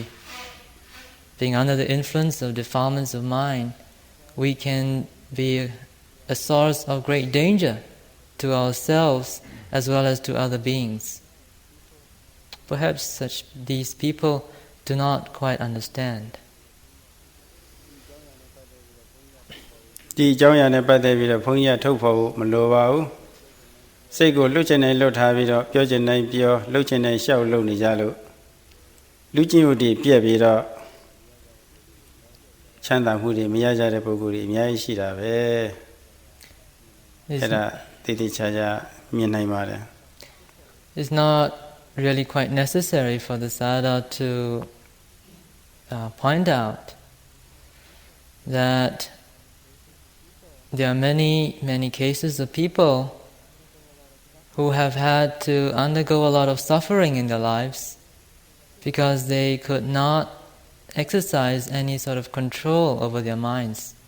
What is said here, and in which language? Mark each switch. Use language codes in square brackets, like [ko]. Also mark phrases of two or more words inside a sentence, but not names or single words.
[en] Being under the influence of defilements of mind, we can be a source of great danger to ourselves as well as to other beings. Perhaps these people do not quite understand. [my] ဒီအကြောင်းအရာနဲ့ပတ်သက်ပြီးတော့ဘုန်းကြီးကထုတ်ဖော်ဖို့မလိုပါဘူးစိတ်ကိုလှုပ်ချင်တိုင်းလှုပ်ထားပြီးတော့ပြောချင်တိုင်းပြောလှုပ်ချင်တိုင်းရှောက်လှုပ်နေကြလို့လူချင်းဥတည်ပြက်ပြီးတော့ချမ်းသာမှုတွေမရကြတဲ့ပုဂ္ဂိုလ်တွေအများကြီးရှိတာပဲ အဲ့ဒါတိတိကျကျမြင်နိုင်ပါတယ် [en] It's not really quite necessary for the Sayadaw to point out that there are many cases of people who have had to undergo a lot of suffering in their lives because they could not exercise any sort of control over their minds.